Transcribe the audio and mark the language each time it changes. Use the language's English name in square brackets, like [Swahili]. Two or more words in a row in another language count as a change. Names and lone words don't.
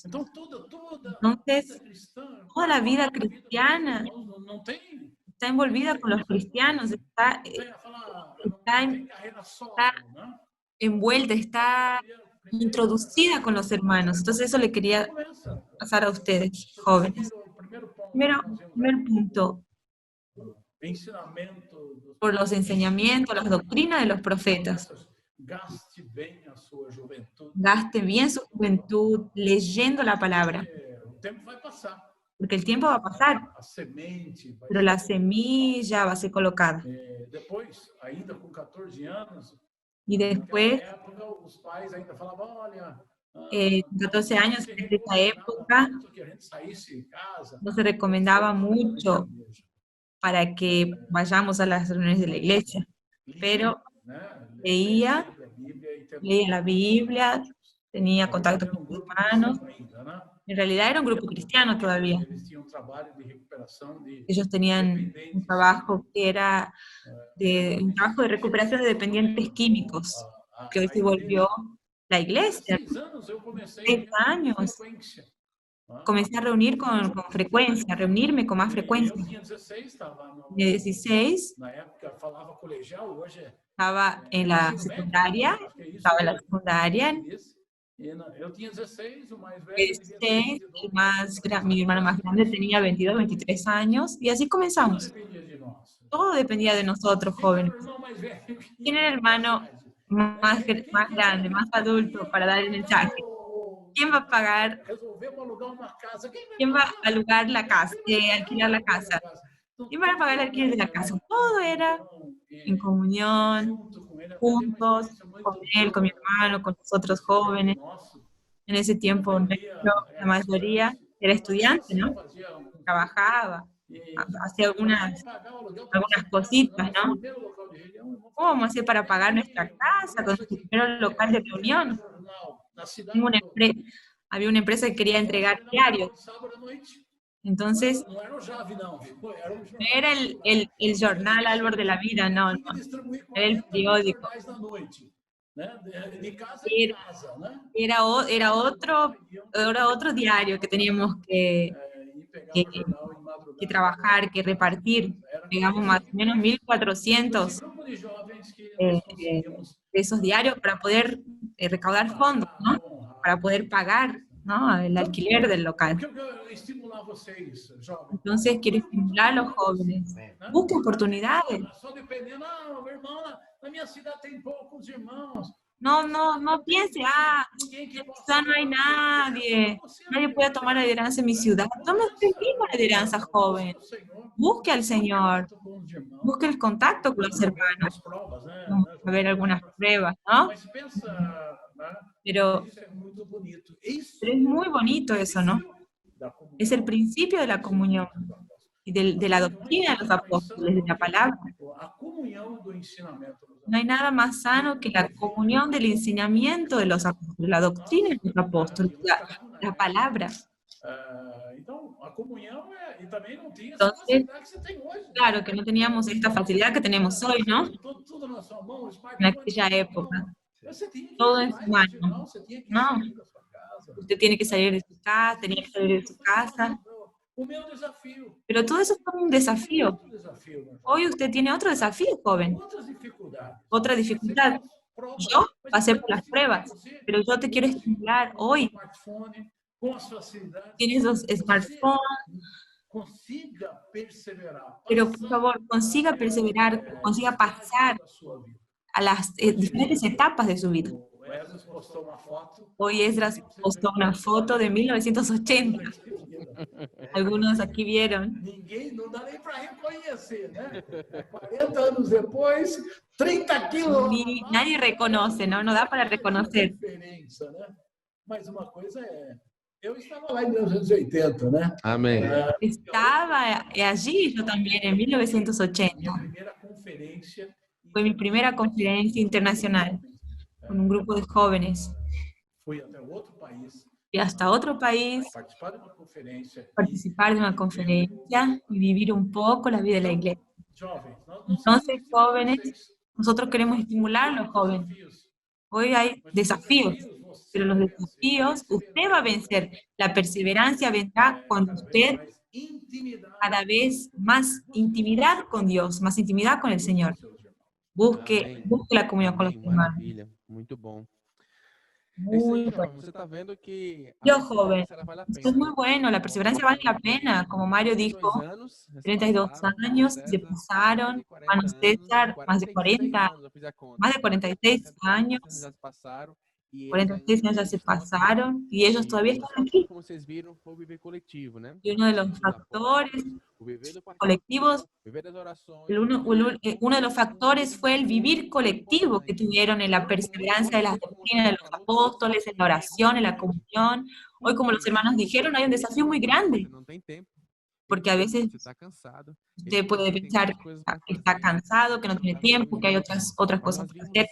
[Spanish] Entonces, toda la vida cristiana está envolvida con los cristianos, está envuelta, está introducida con los hermanos. Entonces eso le quería [Portuguese] Começa. [Spanish] pasar a ustedes, jóvenes. [Portuguese] Primeiro ponto, [Spanish] Primero, [Portuguese] nós vemos [Spanish] primer punto, [Portuguese] ensinamento dos [Spanish] por los enseñamientos, las doctrinas de los profetas. [Portuguese] Gaste bem a sua juventude. [Spanish] Gaste bien su juventud leyendo la palabra, [Portuguese] O tempo vai passar. [Spanish] porque el tiempo va a pasar, [Portuguese] A semente vai [Spanish] pero la semilla va a ser colocada. [Portuguese] Depois, ainda com 14 anos, [Spanish] Y [Portuguese] naquela [Spanish] después, [Portuguese] época, os pais ainda falavam, olha, [Spanish] 14 años, [Portuguese] se [Spanish] en esa [Portuguese] recomendava [Spanish] época, [Portuguese] muito que a gente saísse de casa. [Spanish] no se recomendaba mucho para que vayamos a las reuniones de la iglesia, pero leía la Biblia, tenía contacto con los hermanos. En realidad era un grupo cristiano todavía. [Portuguese] Eles tinham trabalho de recuperação de [Spanish] Ellos tenían un trabajo que era un trabajo de recuperación de dependientes químicos, que hoy se volvió la iglesia. [Portuguese] 6 anos eu comecei [Spanish] 6 años [Portuguese] frequência. [Spanish] comencé a reunir con frecuencia, a reunirme con más [Portuguese] Eu [Spanish] frecuencia. [Portuguese] tinha 16, estava no, [Spanish] De 16 [Portuguese] na época falava colegial, hoje é [Spanish] estaba en la secundaria, [Portuguese] acho que é isso. [Spanish] estaba en la secundaria, [Portuguese] Eu tinha 16, o mais velho [Spanish] de 16, mi hermano más grande tenía 22, 23 años, y así comenzamos. [Portuguese] dependia de nós. [Spanish] Todo dependía de nosotros, jóvenes. [Portuguese] O irmão mais velho que [Spanish] ¿Quién era el hermano más grande, más adulto para dar el mensaje? ¿Quién va a pagar? [Portuguese] resolvemos alugar uma casa. Quem [Spanish] ¿Quién va a alugar la casa, alquilar la casa? ¿Quién va a pagar el alquiler de la casa? Todo era en comunión, [Portuguese] junto com ele, [Spanish] juntos, con él, con mi hermano, con los otros jóvenes. En ese tiempo, la mayoría era estudiante, ¿no? Trabajaba, hacía algunas cositas, ¿no? ¿Cómo vamos a hacer para pagar nuestra casa con nuestro primer local de reunión? Había una empresa que quería entregar diarios. Entonces, [Portuguese] Não era o Jave, não. Era um [Spanish] no era el jornal Árbol de la Vida, no, no. [Portuguese] distribuir [Spanish] Era el 40 periódico. [Portuguese] jornais na noite. Né? De casa [Spanish] Era- [Portuguese] em casa, né? [Spanish] Era otro diario que teníamos [Portuguese] E pegava [Spanish] que- [Portuguese] o jornal em madrugada. [Spanish] que trabajar, que repartir. Digamos más o menos 1.400 [Portuguese] Esse grupo de jovens que Eh, nós conseguimos [Spanish] de esos diarios para poder recaudar fondos, ¿no? [Portuguese] honrar. [Spanish] Para poder pagar, ¿no? El alquiler del local. [Portuguese] O que eu estimular vocês, jovens? [Spanish] Entonces quiero estimular a los jóvenes. Busquen oportunidades. [Portuguese] Só dependendo, meu irmão, na minha cidade tem poucos irmãos. [Spanish] No piense, [Portuguese] Ninguém que possa. [Spanish] ya no hay nadie. Nadie puede tomar la lideranza en mi ciudad. Tome usted mismo la lideranza, joven. Busque al Señor. Busque el contacto con los hermanos. [Portuguese] As provas, né? [Spanish] Vamos a ver algunas pruebas, ¿no? [Portuguese] Mas pensa, né? [Spanish] Pero [Portuguese] Isso é muito bonito. Isso [Spanish] es muy bonito eso, ¿no? [Portuguese] da comunhão. [Spanish] Es el principio de la comunión y de la doctrina de los apóstoles, de la palabra. [Portuguese] A comunhão do ensinamento dos [Spanish] No hay nada más sano que la comunión del enseñamiento de los apóstoles, la doctrina de los apóstoles, la palabra. [Portuguese] Então, a comunhão e também não tinha Então, essa facilidade que você tem hoje. [Spanish] Claro que no teníamos esta facilidad que tenemos hoy, ¿no? [Portuguese] Tudo na sua mão, o En smartphone. [Spanish] aquella época. [Portuguese] Você tinha que [Spanish] Todo [Portuguese] ir [Spanish] en [Portuguese] lá, [Spanish] su mano. [Portuguese] não, você tinha que [Spanish] No. [Portuguese] sair da sua casa. [Spanish] Usted tiene que salir de su casa, tenía que salir de su casa. [Portuguese] O meu desafio. [Spanish] Pero todo eso fue un desafío. [Portuguese] Outro desafio, meu irmão. [Spanish] Hoy usted tiene otro desafío, joven. [Portuguese] Outras dificuldades. [Spanish] Otra dificultad. Yo pasé por las pruebas, pero yo te quiero estimular hoy. [Portuguese] Smartphone, com as facilidades. [Spanish] Tienes los smartphones, [Portuguese] Consiga perseverar. [Spanish] pero por favor, consiga perseverar, consiga pasar [Portuguese] da sua vida. [Spanish] a las diferentes etapas de su vida. [Portuguese] O Esdras postou uma foto. [Spanish] Hoy Esdras postó una foto de 1980. Algunos aquí vieron. [Portuguese] Ninguém, não dá nem para reconhecer, né? 40 anos depois, 30 quilos. [Spanish] Nadie reconoce, ¿no? No da para reconocer. [Portuguese] Diferença, né? Mas uma coisa é, eu estava lá em 1980, né? Amém. [Spanish] Estaba allí yo también en 1980. [Portuguese] Minha primeira conferência. [Spanish] Fue mi primera conferencia internacional con un grupo de jóvenes. [Portuguese] Fui até outro país, [Spanish] Fui hasta otro país, [Portuguese] participar de uma conferência. [Spanish] participar de una conferencia y vivir un poco la vida de la iglesia. Jovens, nós Entonces, jóvenes, nosotros queremos estimular a los jóvenes. Hoy hay desafíos, pero los desafíos usted va a vencer. La perseverancia vendrá cuando usted cada vez más intimidad con Dios, más intimidad con el Señor. Busque la comunión con los hermanos. [Portuguese] Maravilha. Muito bom. É isso [Spanish] Muy [Portuguese] aí, [Spanish] bueno. [Portuguese] jovem. Você está vendo que a [Spanish] Yo, joven, [Portuguese] perseverança ela vale a [Spanish] esto es [Portuguese] pena, [Spanish] muy [Portuguese] né? [Spanish] bueno, la perseverancia vale la pena. Como Mario [Portuguese] 32 [Spanish] dijo, [Portuguese] anos já se [Spanish] 32 [Portuguese] passaram, [Spanish] años se [Portuguese] César, mais [Spanish] pasaron, [Portuguese] de 40 [Spanish] hermano [Portuguese] anos, [Spanish] César, más de [Portuguese] 46 [Spanish] 40, [Portuguese] anos, eu fiz a conta. [Spanish] más de 46 [Portuguese] 46 anos [Spanish] años, [Portuguese] já se passaram e eles [Spanish] 46 [Portuguese] ainda [Spanish] años ya [Portuguese] aqui [Spanish] se [Portuguese] estão aqui. [Spanish] pasaron y ellos [Portuguese] E [Spanish] todavía [Portuguese] um dos [Spanish] están [Portuguese] fatores, [Spanish] aquí. [Portuguese] como vocês viram, foi o viver coletivo, né? [Spanish] Y uno de [Portuguese] O [Spanish] los [Portuguese] viver dos [Spanish] factores [Portuguese] apóstolos, o viver do [Spanish] colectivos, [Portuguese] participar, viver das orações, [Spanish] uno de los factores fue el vivir colectivo que tuvieron en la perseverancia de las doctrinas de los apóstoles, en la oración, en la comunión. Hoy, como los hermanos dijeron, hay un desafío muy grande, [Portuguese] não tem tempo. [Spanish] porque a veces [Portuguese] Você está cansado. [Spanish] usted puede pensar que está cansado, que no tiene tiempo, que hay otras cosas por hacer.